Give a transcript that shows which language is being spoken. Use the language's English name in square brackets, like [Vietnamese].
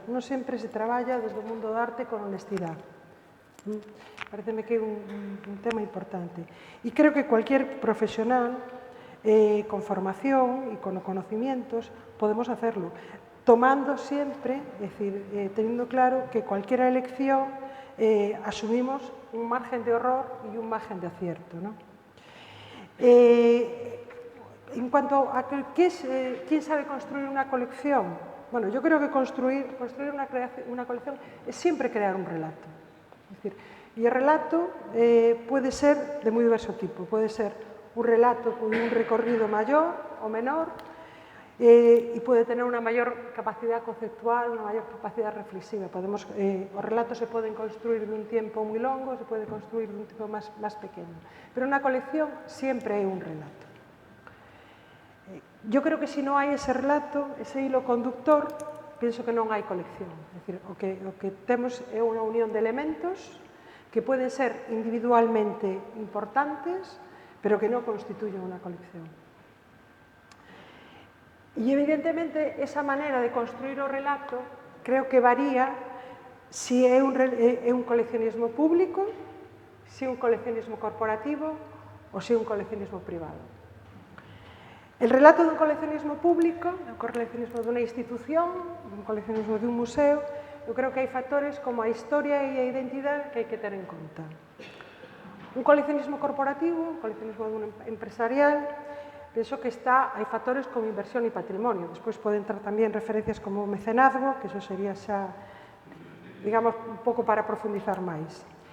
[Galician] Non sempre se traballa desde o mundo da arte con honestidade. Pareceme que é un tema importante. [Spanish] E creo que cualquier profesional con formación e con conocimientos podemos hacerlo, tomando [Galician] sempre, é dicir, [Spanish] teniendo claro que cualquier elección asumimos un margen de error e un margen de acierto, ¿no? En cuanto a quién sabe construir una colección, yo creo que construir una colección es siempre crear un relato. Es decir, y el relato puede ser de muy diverso tipo. Puede ser un relato con un recorrido mayor o menor y puede tener una mayor capacidad conceptual, una mayor capacidad reflexiva. Los relatos se pueden construir de un tiempo muy longo, se puede construir de un tiempo más pequeño. Pero una colección siempre hay un relato. Yo creo que si no hay ese relato, ese hilo conductor, pienso que [Galician] non hai colección. É dicir, o que temos é unha unión de elementos que poden ser individualmente importantes, pero que non constituyen unha colección. E evidentemente, esa maneira de construir o relato creo que varía si é un coleccionismo público, si é un coleccionismo corporativo ou si é un coleccionismo privado. El relato dun coleccionismo público, un coleccionismo dunha institución, un coleccionismo dun museo, eu creo que hai factores como a historia e a identidade que hai que ter en conta. Un coleccionismo corporativo, un coleccionismo empresarial, penso que hai factores como inversión e patrimonio. Despois poden entrar tamén referencias como mecenazgo, que eso sería xa, digamos, un pouco para profundizar máis.